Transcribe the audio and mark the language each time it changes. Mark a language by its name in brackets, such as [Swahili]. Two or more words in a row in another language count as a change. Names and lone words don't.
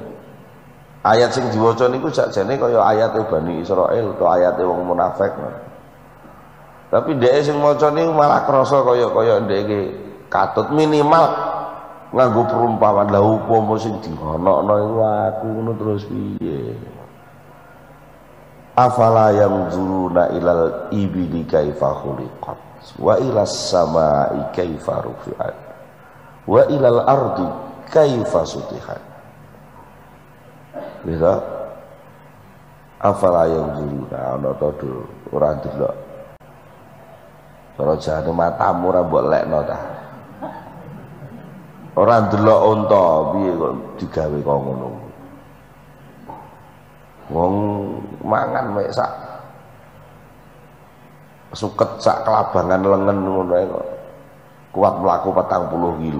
[Javanese] Ayat sing diwaca niku sakjane kaya ayate Bani Israil utawa ayate wong munafik. Tapi dhek sing maca niku malah krasa kaya ndeke katut minimal nganggo perumpamaan la upama sing dihanakno iku aku ngono terus piye. [Arabic] أفلا ينظرون إلى الإبل كيف خلقت وإلى السماء كيف رفعت وإلى الأرض كيف سطحت. [Javanese] Bisa [Arabic] أفلا ينظرون [Javanese] ana to ora delok. Cara jane matamu ora mbok lekno ta. Ora ndelok unta piye kok digawe kok ngono. Wong mangan mek sak suket sak kelabangan lengen ngono ae kok kuat mlaku 40 kilo.